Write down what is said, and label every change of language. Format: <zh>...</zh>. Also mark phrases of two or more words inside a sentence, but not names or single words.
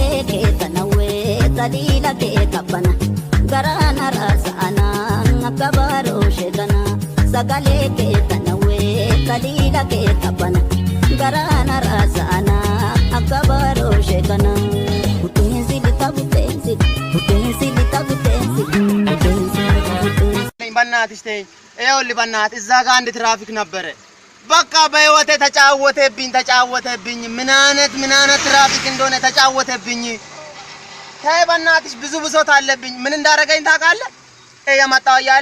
<am>keetanawe tadila keetabana garana rasana akabaro shekana sagale keetanawe tadila keetabana garana rasana akabaro shekana utenzi litabutenzi በእናትሽ ተይ ይኸውልህ በእናትህ እዛ ጋር አንድ ትራፊክ ነበረ በቃ በህይወቴ ተጫወተብኝ ምን አይነት ትራፊክ እንደሆነ ተጫወተብኝ ተይ በእናትሽ ብዙ ብሶት አለብኝ ምን እንዳረገኝ ታውቃለህ የመጣው ያለ</am>